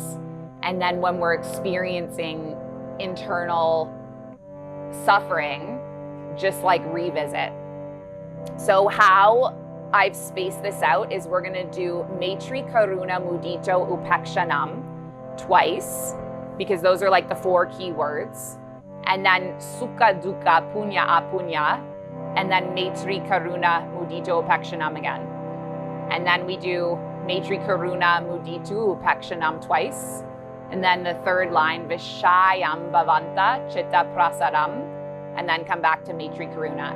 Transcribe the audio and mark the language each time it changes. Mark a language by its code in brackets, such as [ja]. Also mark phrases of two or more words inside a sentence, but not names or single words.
[en] And then when we're experiencing internal suffering, just like revisit. So how I've spaced this out is we're gonna do [sa] मैत्री करुणा मुदितो उपेक्षाणाम् [en] twice, because those are like the 4 key words. And then [sa] सुख दुःख पुण्य अपुण्य, [en] and then [sa] मैत्री करुणा मुदितो उपेक्षाणाम् [en] again. And then we do [sa] मैत्री करुणा मुदितो उपेक्षाणाम् [en] twice. And then the third line, [sa] विषयाम् भावनात चित्त प्रसादम्, [en] and then come back to [sa] मैत्री करुणा.